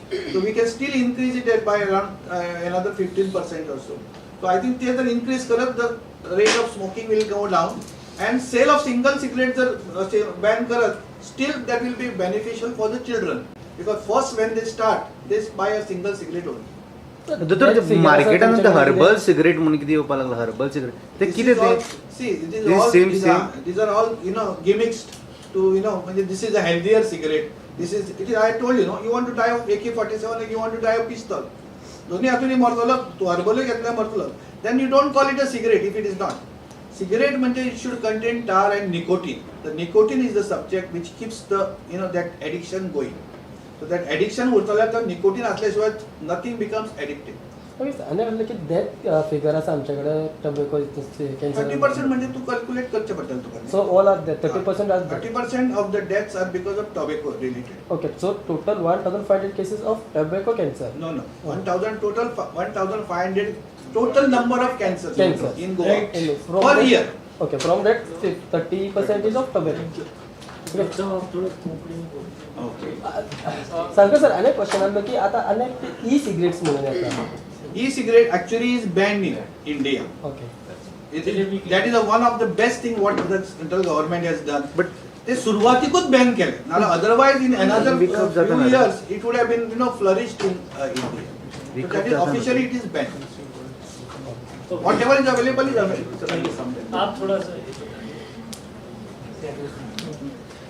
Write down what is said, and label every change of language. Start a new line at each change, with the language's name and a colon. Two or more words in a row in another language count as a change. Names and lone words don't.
English: So we can still increase it by around another 15% or so. So I think there's an increase, the rate of smoking will go down, and sale of single cigarettes ban karat, still that will be beneficial for the children, because first when they start, they buy a single cigarette only.
Konkani: दोतोर मार्केटान ते
English: herbal cigarette
Konkani: म्हणून कितें येवपा लागला
English: herbal cigarette
Konkani: ते
English: This
Konkani: कितें
English: is all,
Konkani: ते
English: see, it is This all, same, these are all, gimmicks to, this is a healthier cigarette. I told you, you want to die of AK-47 and you want to die of pistol.
Konkani: दोन्ही हातून मरतलो, तू हर्बल घेतल्यार मरतलो.
English: Then you don't call it a cigarette if it is not. Cigarette म्हणजे it should contain tar and nicotine. The nicotine is the subject which keeps the, that addiction going. So that addiction
Konkani: उरतल्या तर
English: nicotine असल्याशिवाय nothing becomes addictive.
Konkani: आणि म्हणलं की
English: death figure
Konkani: आसा आमच्याकडे
English: tobacco cancer
Konkani: 30% म्हणजे तू कॅल्क्युलेट करचे पडटलें तुका.
English: so all are death 30% are 30% of the deaths are because of tobacco related. okay so total 1500 cases of tobacco cancer. No. 1,500 total number of cancers Cancer. in Goa From per that- year. Okay, from that 30% is of tobacco. Okay.
Konkani: सांगा सर अनेक क्वेश्चन आलो की आता अनेक
English: e-cigarettes
Konkani: म्हणून येतात.
English: E-cigarette actually is banned in India. ओके That is one of the best thing what the central government has done. But
Konkani: ते सुरुवातीकूच बॅन केले. नाल्यार
English: otherwise in another few years it would have been flourished in India. So that is officially it is banned. Whatever is available is available.
Hindi: आप थोड़ा सा